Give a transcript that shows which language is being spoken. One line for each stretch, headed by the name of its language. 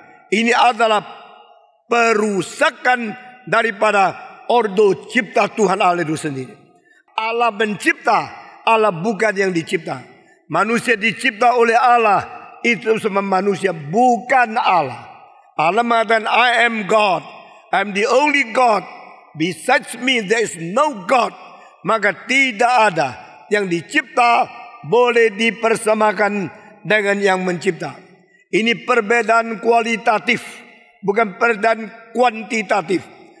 Indonesian: Ini adalah perusakan daripada ordo cipta Tuhan Allah itu sendiri. Allah mencipta, Allah bukan yang dicipta. Manusia dicipta oleh Allah, itu semua manusia bukan Allah. Allah mengatakan,
English: I am God, I am the only God. Besides me there is no God.
Indonesian: Maka tidak ada yang dicipta boleh dipersamakan dengan yang mencipta. Ini perbedaan kualitatif, bukan perbedaan kuantitatif.